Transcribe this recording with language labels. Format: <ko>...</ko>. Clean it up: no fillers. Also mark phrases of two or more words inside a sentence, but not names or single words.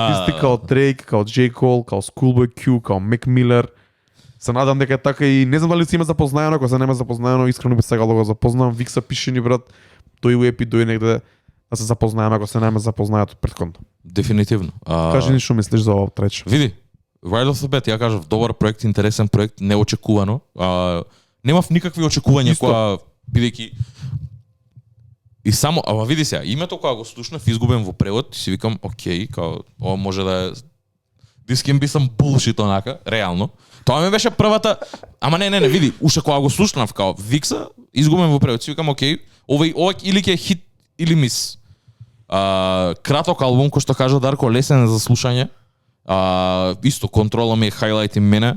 <mk>артисти као Дрейк, као J. Cole, као Schoolboy Q, као Мек Милер. Се надам дека е така и не знам дали си има запознаено, ако се нема запознаено, искрено би сакал да го запознам. Викса пише ни брат, тој у епи дој негде да се запознаеме, ако се нема запознаето претходно. Дефинитивно. Кажи ни што мислиш за ова треч. Види,</mk> <en>Right off the bat,</en> <mk>ја кажав, добар проект, интересен проект, неочекувано. Немав никакви очекувања Исто. која бидејќи и само, ама види сега, името кога го слушнав изгубен во превод, си викам, окей, као ова може да е</mk> <en>this can be some bullshit</en> <mk>онака, реално. Тоа ми беше првата, ама не, види, уште кога го слушнав као Викса, изгубен во превод, си викам, окей, ова или ќе е хит или мис. Краток албум, кој што кажа Дарко, лесен за слушање. Исто контрола ми е хайлайт и мене.</mk>